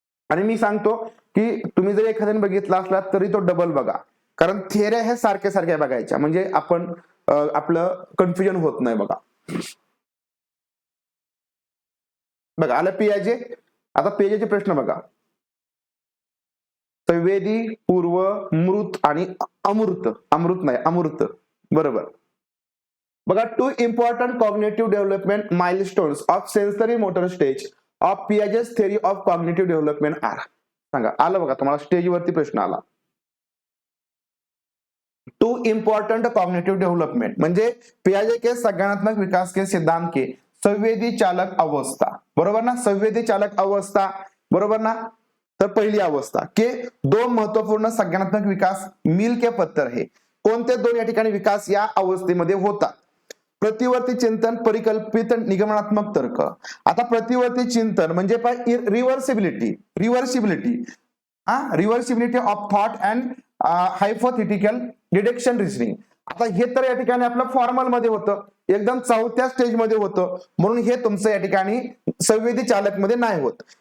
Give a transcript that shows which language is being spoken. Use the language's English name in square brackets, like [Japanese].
[Marathi] आणि मी सांगतो की तुम्ही जर एखाद्याने बघितला असला तरी तो डबल बघा, कारण थिअरी हे सारख्या सारख्या बघायच्या, म्हणजे आपण आपलं कन्फ्युजन होत नाही. बघा आलं पियाजे. आता पियाजेचे प्रश्न बघा, संवेदी, पूर्व, मृत आणि अमृत. अमृत नाही, अमृत. बरोबर. [English] बघा 2 important cognitive development milestones of sensory motor stage of Piaget's theory of cognitive development are. [Marathi] सांगा. आलं बघा तुम्हाला स्टेजवरती प्रश्न आला. [English] 2 important cognitive development [Marathi] म्हणजे [Hindi] पियाजे के संज्ञानात्मक विकास के सिद्धांत के संवेदी चालक अवस्था. [Marathi] बरोबर ना, संवेदी चालक अवस्था. बरोबर ना. तर पहिली अवस्था [Hindi] के 2 महत्वपूर्ण संज्ञानात्मक विकास मिल के पत्तर है. [Marathi] कोणते 2 या ठिकाणी विकास या अवस्थेमध्ये होतात. प्रतिवर्ती चिंतन, परिकल्पित निगमनात्मक तर्क. आता प्रतिवर्ती चिंतन म्हणजे रिव्हर्सिबिलिटी. [English] Reversibility of thought and hypothetical deduction reasoning. [Marathi] आता हे तर या ठिकाणी आपलं फॉर्मल मध्ये होतं, एकदम 4थ्या स्टेज मध्ये होतं, म्हणून हे तुमचं या ठिकाणी संवेदी चालक मध्ये नाही होत.